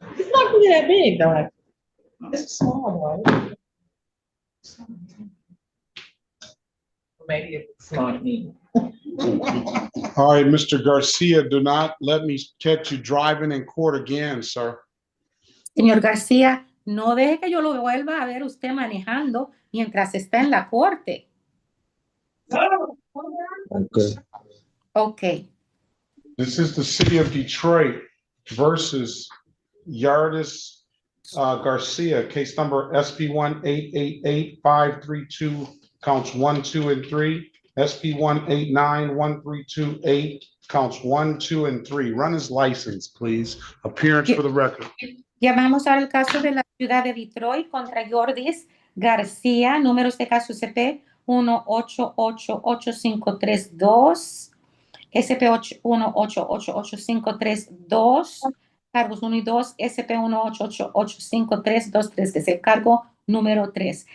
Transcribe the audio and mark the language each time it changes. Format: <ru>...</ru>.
<en>It's not really that big though. It's small though. Maybe it's not me. all right, Mr. Garcia, do not let me catch you driving in court again, sir.</en> <es>Señor García, no deje que yo lo vuelva a ver usted manejando mientras está en la corte.</es> <en>Okay. Okay. This is the city of Detroit versus Yardis Garcia, case number SP 1888532, counts 1, 2, and 3. SP 1891328, counts 1, 2, and 3. Run his license, please. Appearance for the record.</en> <es>Llamamos ahora el caso de la ciudad de Detroit contra Yordis García, números de caso SP 1888532, SP 1888532, cargos 1 y 2, SP 1888532, que es el cargo número 3.</es>